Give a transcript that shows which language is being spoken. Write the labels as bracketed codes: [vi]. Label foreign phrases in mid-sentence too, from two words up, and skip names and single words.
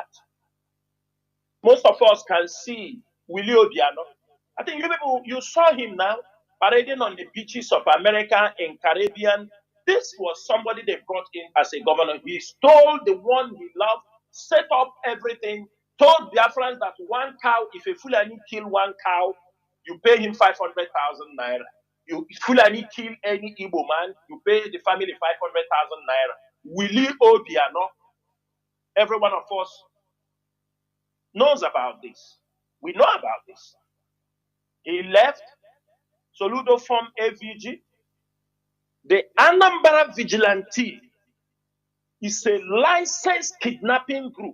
[en] Most of us can see Willie Obiano. I think you saw him now parading on the beaches of America and Caribbean. This was somebody they brought in as a governor. He stole the one he loved, set up everything, told Biafrans that one cow, if a Fulani kill one cow, you pay him 500,000 naira. If Fulani kill any Igbo man, you pay the family 500,000 naira. Willie Obiano, every one of us knows about this. We know about this. He left. Soludo formed AVG. The Anambra Vigilante is a licensed kidnapping group.